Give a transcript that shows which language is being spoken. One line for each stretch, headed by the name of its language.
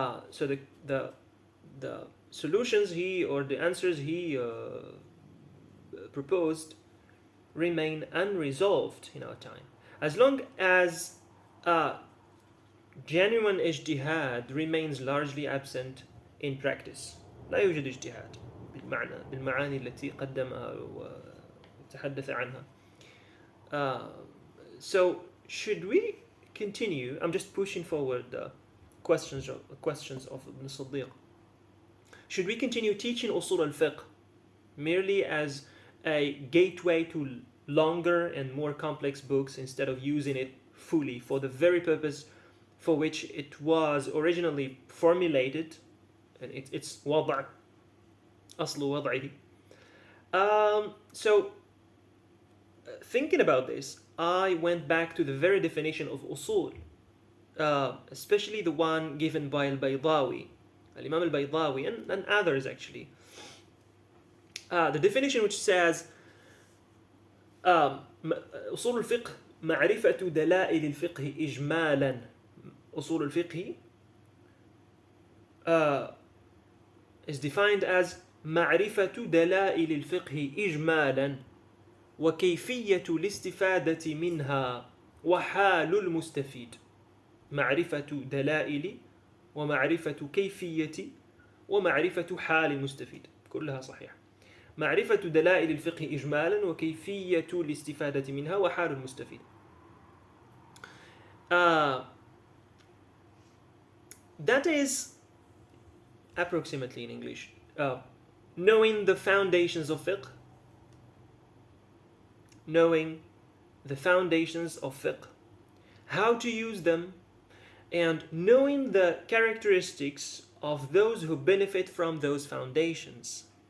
English: So the solutions the answers he proposed remain unresolved in our time. As long as genuine ijtihad remains largely absent in practice.
Arabic: لا يوجد اجتهاد بالمعاني التي قدمها وتحدث عنها.
English: So should we continue? I'm just pushing forward the questions of Ibn Siddiq. Should we continue teaching Usul al-fiqh merely as a gateway to longer and more complex books instead of using it fully for the very purpose for which it was originally formulated, and it's
Arabic: وضع أصل وضعه.
English: So thinking about this, I went back to the very definition of usul, especially the one given by al-Baydawi, al-Imam al-Baydawi, and others actually. The definition which says
Arabic: أصول الفقه معرفة دلائل الفقه إجمالا. أصول الفقه
English: is defined as
Arabic: معرفة دلائل الفقه إجمالا وكيفية الاستفادة منها وحال المستفيد. معرفة دلائل ومعرفة كيفية ومعرفة حال المستفيد، كلها صحيح. معرفة دلائل الفقه إجمالا وكيفية الاستفادة منها وحال المستفيد.
English: That is approximately in English knowing the foundations of fiqh, how to use them, and knowing the characteristics of those who benefit from those foundations.